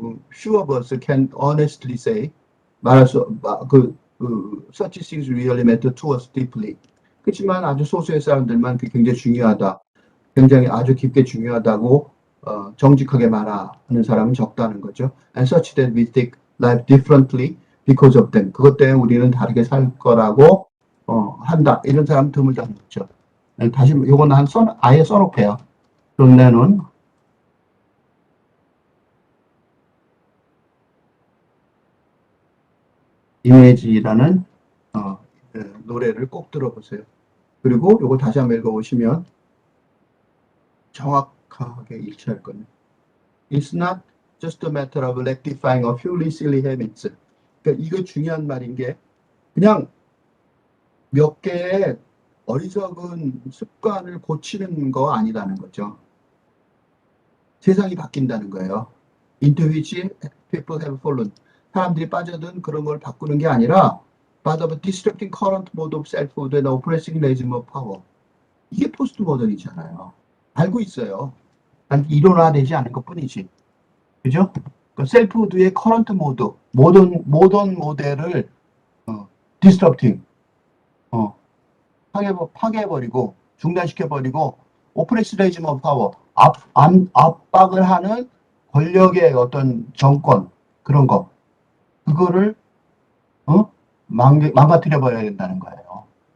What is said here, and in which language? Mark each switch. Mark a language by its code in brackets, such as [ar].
[en] few of us can honestly say, [ko] 말해서 [en] such things really matter to us deeply. [ko] 그렇지만 아주 소수의 사람들만 그게 굉장히 중요하다, 굉장히 아주 깊게 중요하다고 정직하게 말하는 사람은 적다는 거죠. [en] And such that we think life differently because of them. [ko] 그것 때문에 우리는 다르게 살 거라고 한다. 이런 사람 드물다 묻죠. 다시 요거는 아예 써놓게요. 존 레논 이미지라는 노래를 꼭 들어보세요. 그리고 요거 다시 한번 읽어보시면 정확하게 일치할 겁니다. [en] It's not just a matter of rectifying a few silly habits. [ko] 그러니까 이거 중요한 말인 게 그냥 몇 개의 어리석은 습관을 고치는 거 아니라는 거죠. 세상이 바뀐다는 거예요. [en] Into which people have fallen. [ko] 사람들이 빠져든 그런 걸 바꾸는 게 아니라 [en] but of disrupting current mode of selfhood and oppressing regime of power. [ko] 이게 포스트 모던이잖아요. 알고 있어요. 난 일원화되지 않은 것 뿐이지. 그죠? 그러니까 셀프후드의 커런트 모드, 모던 모델을 disrupting, 파괴해버리고 중단시켜버리고 오프레스 레지մ 오브 파워, 압박을 하는 권력의 어떤 정권, 그런 거, 그거를 망가뜨려 버려야 된다는 거예요.